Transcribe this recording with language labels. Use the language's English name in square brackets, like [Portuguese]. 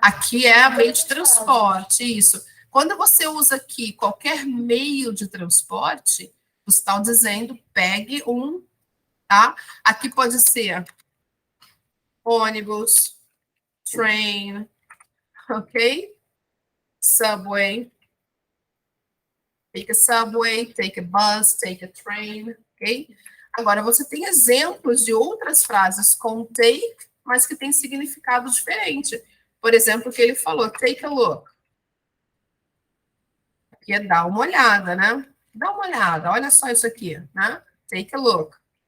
[Portuguese] Aqui é meio de transporte, isso. Quando você usa aqui qualquer meio de transporte, você está dizendo pegue um, tá? Aqui pode ser ônibus, train, ok? Subway. [English] Take a subway, take a bus, take a train, ok? [Portuguese] Agora, você tem exemplos de outras frases com take, mas que têm significado diferente. Por exemplo, o que ele falou, [English] take a look. [Portuguese] Aqui é dar uma olhada, né? Dá uma olhada, olha só isso aqui, né? [English] Take a look.